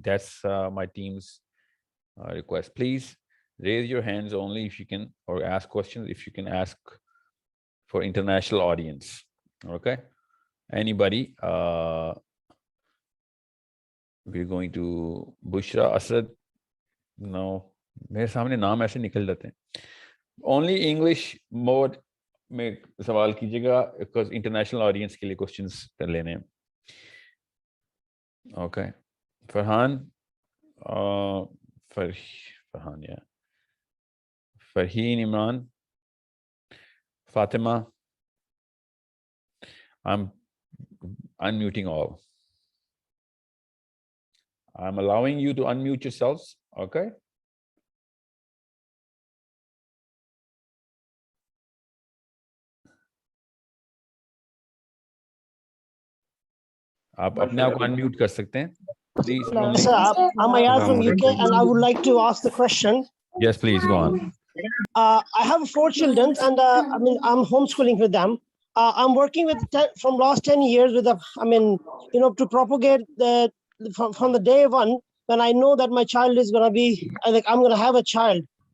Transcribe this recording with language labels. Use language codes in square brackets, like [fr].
[en] That's my team's request. Please raise your hands only if you can, or ask questions if you can ask for international audience. Okay? Anybody? We're going to Bushra Asad. [ur] No, میرے سامنے نام ایسے نکل جاتے ہیں. [en] Only English mode [ur] میں سوال کیجیے گا [en] because international audience [ur] کے لیے [en] questions [ur] کر لینے ہیں. [en] Okay. Farhan, Farhan, yeah. Farheen Imran, Fatima. I'm unmuting all. I'm allowing you to unmute yourselves. Okay. [ur] آپ اپنے آپ کو unmute کر سکتے ہیں. [en] Please. Sir, I'm Ayaz from UK and I would like to ask the question. Yes, please go on. I have 4 children and I'm homeschooling with them. I'm working with from last 10 years with to propagate from the day one when I know that my child is going to be, I'm going to have a child.